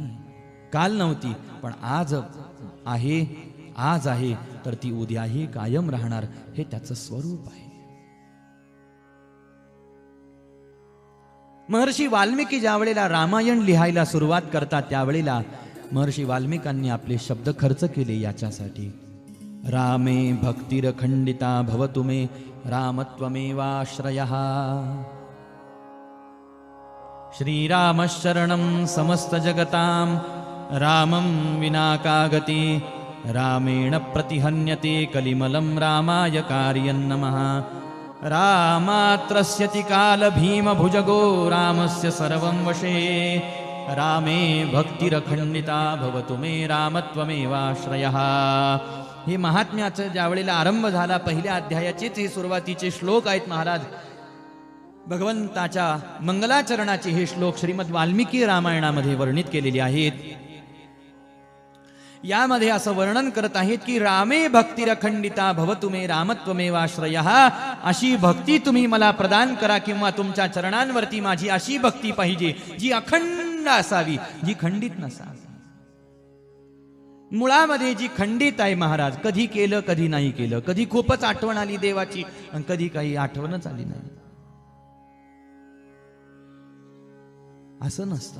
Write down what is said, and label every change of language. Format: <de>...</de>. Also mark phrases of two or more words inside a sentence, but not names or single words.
<mr>काल नव्हती पण आज आहे, आज आहे तर ती उद्याही कायम राहणार, हे त्याचं स्वरूप आहे. महर्षी वाल्मिकी ज्या वेळेला रामायण लिहायला सुरुवात करतात त्यावेळेला महर्षी वाल्मिकांनी आपले शब्द खर्च केले याच्यासाठी.</mr> <sa>रामे भक्तिरखंडिता भवतु मे रामत्वमेवाश्रयः. श्रीरामशरणं समस्त जगतां रामं विना का गति. रामेण प्रतिहन्यते कलिमलं रामाय कार्यं नमः. रामात्रस्यति काल भीम भुजगो रामस्य सर्वं वशे. रामे भक्तिरखंडिता भवतु मे रामत्वमेवाश्रयः.</sa> <mr>हे महात्म्याचं ज्या वेळेला आरंभ झाला, पहिल्या अध्यायाचेच हे सुरुवातीचे श्लोक आहेत महाराज. भगवंताच्या मंगलाचरणाचे हे श्लोक श्रीमद वाल्मिकी रामायणामध्ये वर्णित केलेले आहेत. यामध्ये असं वर्णन करत आहेत की</mr> <sa>रामे भक्तिरखंडिता भवतु मे रामत्वमेवाश्रयः.</sa> <mr>अशी भक्ती तुम्ही मला प्रदान करा, किंवा तुमच्या चरणांवरती माझी अशी भक्ती पाहिजे जी अखंड असावी, जी खंडित नसावी. मुळामध्ये जी खंडित आहे महाराज, कधी केलं कधी नाही केलं, कधी खूपच आठवण आली देवाची आणि कधी काही आठवणच आली नाही, असं नसतं.</mr>